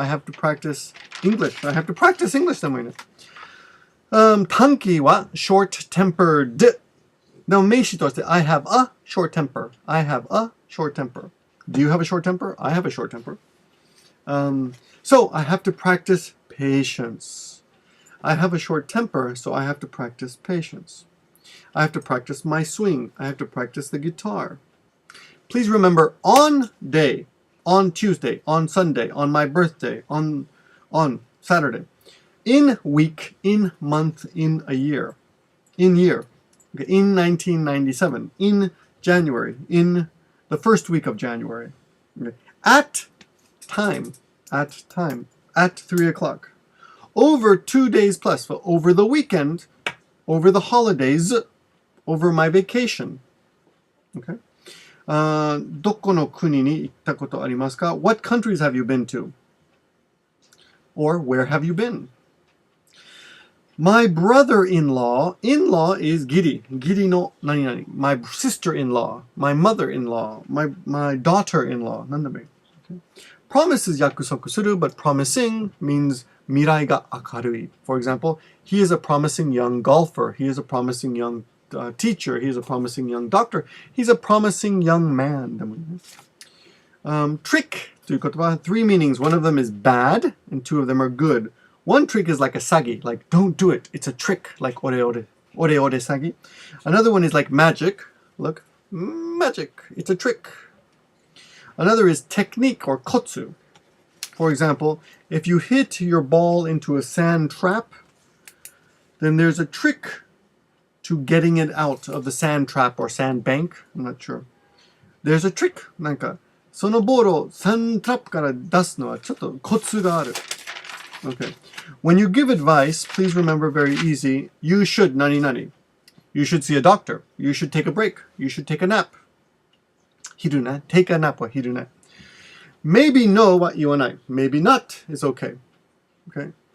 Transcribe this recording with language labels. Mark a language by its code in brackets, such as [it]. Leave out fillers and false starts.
[en] I have to practice English. I have to practice English [ja] でもいいね。短期は short-tempered. でも名詞として [en] I have a short temper. I have a short temper. Do you have a short temper? I have a short temper. So I have to practice patience. I have a short temper, so I have to practice patience. I have to practice my swing. I have to practice the guitar. Please remember, on day, on Tuesday, on Sunday, on my birthday, on Saturday, in week, in month, in a year, in year, okay, in 1997, in January, in the first week of January, okay, at time, at 3 o'clock. Over 2 days plus, so over the weekend, over the holidays, over my vacation. Okay. [ja] どこの国に行ったことありますか? [en] What countries have you been to? Or where have you been? My brother-in-law, in-law is giri. [ja] Giri no nani nani. [en] My sister-in-law, my mother-in-law, my daughter-in-law. [ja] なんでもいい.Okay. [en] Promise is 約束する, but promising means [ja] 未来が明るい. [en] For example, he is a promising young golfer. He is a promising young teacher. He is a promising young doctor. He's a promising young man. Trick [ja] という言葉, [en] 3 meanings. One of them is bad, and 2 of them are good. One trick is like a sagi, like don't do it. It's a trick, like ore ore sagi. Another one is like magic. Look, magic. It's a trick. Another is technique or kotsu. For example, if you hit your ball into a sand trap, then there's a trick to getting it out of the sand trap or sand bank. I'm not sure. There's a trick. [ja] なんかそのボールをサンドトラップから出すのはちょっとコツがある. [en] Okay. When you give advice, please remember very easy. You should [ja] nani nani. [en] You should see a doctor. You should take a break. You should take a nap. Hirune. Take a nap [ja] wa hirune. [en] Maybe [ja] no wa iwanai. [en] Maybe not is okay. Okay.